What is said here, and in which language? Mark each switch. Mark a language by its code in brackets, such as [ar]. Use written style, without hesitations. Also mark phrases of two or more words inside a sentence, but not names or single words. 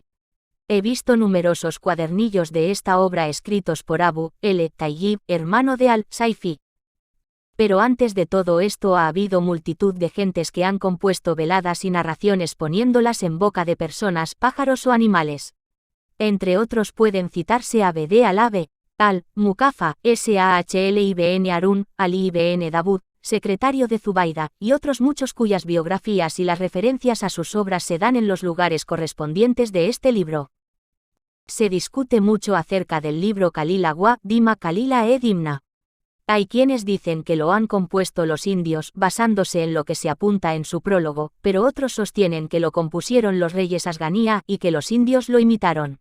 [es] He visto numerosos cuadernillos de esta obra escritos por Abu Tayyib, hermano de al-Saifi. Pero antes de todo esto ha habido multitud de gentes que han compuesto veladas y narraciones poniéndolas en boca de personas, pájaros o animales. Entre otros pueden citarse Abd al-Abe, al-Mukafa, Sahl ibn Harun, Ali ibn Dawud, secretario de Zubaida, y otros muchos cuyas biografías y las referencias a sus obras se dan en los lugares correspondientes de este libro. Se discute mucho acerca del libro Kalila wa Dima Kalila Dimna. Hay quienes dicen que lo han compuesto los indios basándose en lo que se apunta en su prólogo, pero otros sostienen que lo compusieron los reyes Asganía y que los indios lo imitaron.